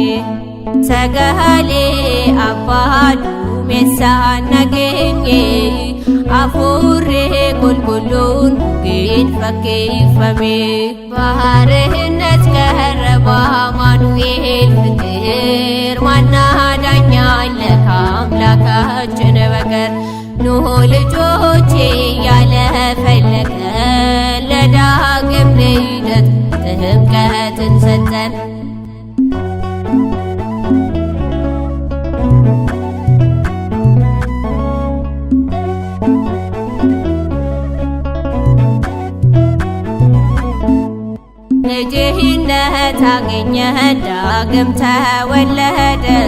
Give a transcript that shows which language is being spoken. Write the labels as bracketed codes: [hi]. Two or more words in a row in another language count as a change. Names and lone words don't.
[om] Sagalee abbaa duumessaan nageenye hafuurri qulqulluun nugiin fakkeeffame. [am] ባሕርነት ቀረበ አማኑኤል ፍቅር ዋና ዳኛ አለ ከአምላካችን በቀር። ኖኅ ልጆቼ ያለ ፈለገ ለዳግም ልደት ጥምቀትን ሰጠን። ልጅነት አገኘ ዳግም ተወለደ